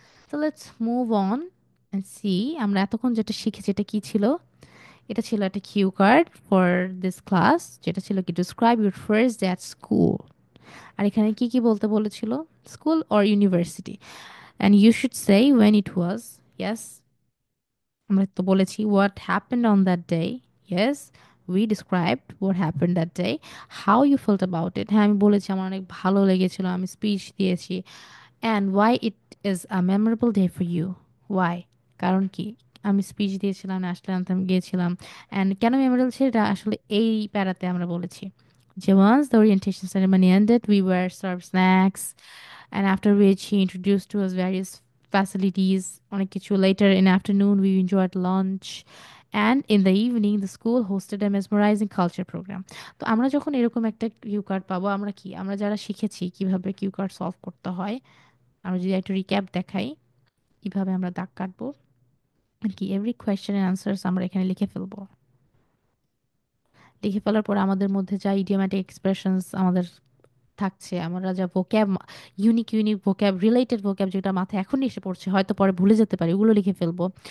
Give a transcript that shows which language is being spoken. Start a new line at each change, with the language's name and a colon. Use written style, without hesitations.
Bangla: তো
English: let's move on and see
Bangla: আমরা এতক্ষণ যেটা শিখেছি এটা কি ছিল। এটা ছিল একটা cue card for this class, যেটা ছিল কি
English: Describe your first day at school.
Bangla: আর এখানে কি কি বলতে বলেছিল,
English: School or university, and you should say when it was. Yes,
Bangla: আমরা তো বলেছি
English: what happened on that day. Yes, we described what happened that day. How you felt about it.
Bangla: হ্যাঁ আমি বলেছি আমার অনেক ভালো লেগেছিল, আমি স্পিচ দিয়েছি।
English: And why it is a memorable day for you. Why?
Bangla: কারণ কি, আমি স্পিচ দিয়েছিলাম, ন্যাশনাল অ্যান্থেম গিয়েছিলাম। অ্যান্ড কেন মেমোরেবল সেটা আসলে এই প্যারাতে আমরা বলেছি যে
English: once the orientation ceremony ended we were served snacks, and after which he introduced to us various facilities
Bangla: অনেক কিছু।
English: Later in afternoon we enjoyed lunch, and in the evening the school hosted a mesmerizing culture program.
Bangla: তো আমরা যখন এরকম একটা cue card পাবো, আমরা কি আমরা যারা শিখেছি কিভাবে কিউ কার্ড সলভ করতে হয়, আমরা যদি একটা রিক্যাপ দেখাই কিভাবে আমরা দাগ কাটবো আর কি, এভরি কোয়েশ্চেন এর আনসার্স আমরা এখানে লিখে ফেলবো। লিখে ফেলার পর আমাদের মধ্যে যা ইডিওম্যাটিক এক্সপ্রেশনস আমাদের থাকছে, আমরা যা vocab, unique unique vocab, related vocab যেটা মাথায় এখনই এসে পড়ছে হয়তো পরে ভুলে যেতে পারি, ওগুলো লিখে ফেলবো।